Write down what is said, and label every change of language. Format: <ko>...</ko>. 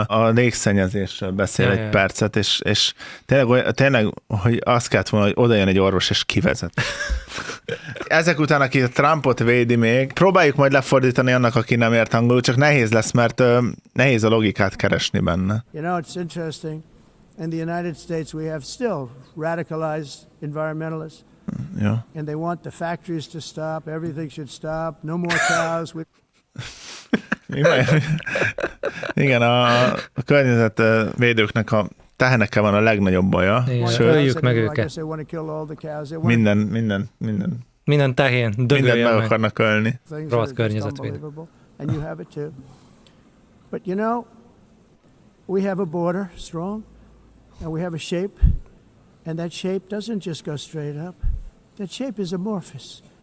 <hu>A légszennyezésről beszél egy percet, és tényleg, tényleg, hogy azt kellett volna, hogy odajön egy orvos, és kivezet. Ezek után, aki a Trumpot védi még, próbáljuk majd lefordítani annak, aki nem ért angolul, csak nehéz lesz, mert nehéz a logikát keresni benne.</hu> <en>You know, it's interesting. In the United States we have still radicalized environmentalists. Yeah. And they want the factories to stop, everything should stop, no more cows.</en> <hu>Igen, a környezetvédőknek a tehenekkel van a legnagyobb baja. Öljük meg őket. Minden. Minden tehén, dögöljön meg. Mindent meg akarnak ölni. Rohadt környezetvédő.</hu> <en>And you have it too. But you know, we have a border strong, and we have a shape, and that shape doesn't just go straight up. That shape is amorphous.</en>